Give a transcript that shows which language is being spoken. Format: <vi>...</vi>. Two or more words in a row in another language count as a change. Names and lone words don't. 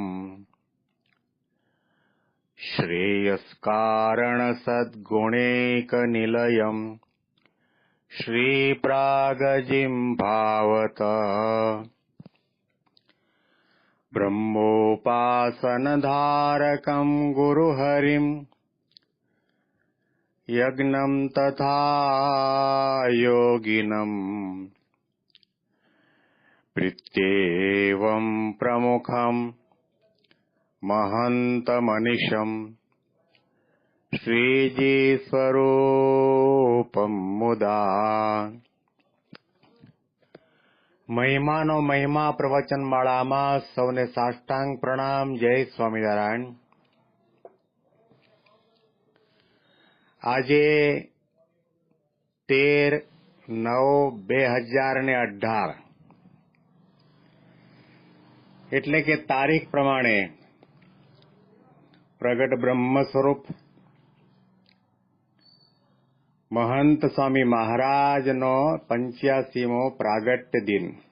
<sa>श्रेयस्कारणसद्गुणैकनिलयम् श्रीप्रागजिह्वावतः ब्रह्मोपासनधारकं गुरुहरिं यज्ञं तथा योगिनम् प्रीत्येवं प्रमुखं महन्तमनिशम् श्रीजीस्वरूपं मुदा।</sa> <gu>મહિમાનો મહિમા પ્રવચનમાળામાં સૌને સાષ્ટાંગ પ્રણામ. જય સ્વામિનારાયણ. આજે 13/9/2018 એટલે કે તારીખ પ્રમાણે પ્રગટ બ્રહ્મ સ્વરૂપ મહંત સ્વામી મહારાજનો 85મો પ્રાગટ્ય દિન.</gu>